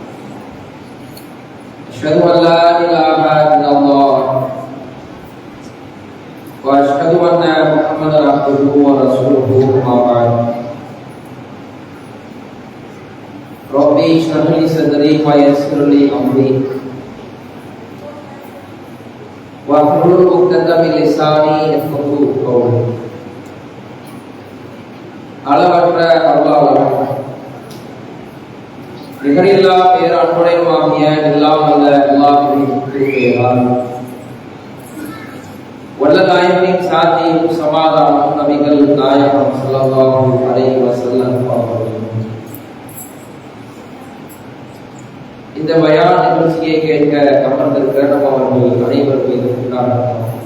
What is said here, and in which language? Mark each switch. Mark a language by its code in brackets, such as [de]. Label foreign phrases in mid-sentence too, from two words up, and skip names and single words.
[ar] أشهد أن لا إله إلا الله وأشهد أن محمدا عبده ورسوله أما بعد. رب اشرح لي صدري ويسر لي أمري واحلل عقدة من لساني يفقهوا قولي. [ta] அளவற்ற அல்லாஹ் நிகரில்லா பேரன்புடையமாகிய எல்லாம் அல்ல அல்லாஹ்வின் திருப்பெயரால் வல்ல நாயகனின் சாந்தியும் சமாதானமும் நபிகள் நாயகம் [ar] صلى الله عليه وسلم [ta] அவர்கள் இந்த பயான் நிகழ்ச்சியை கேட்க அமர்ந்திருக்கிற நம்ம அவர்கள் அனைவர் மீதும் உண்டாகட்டும்.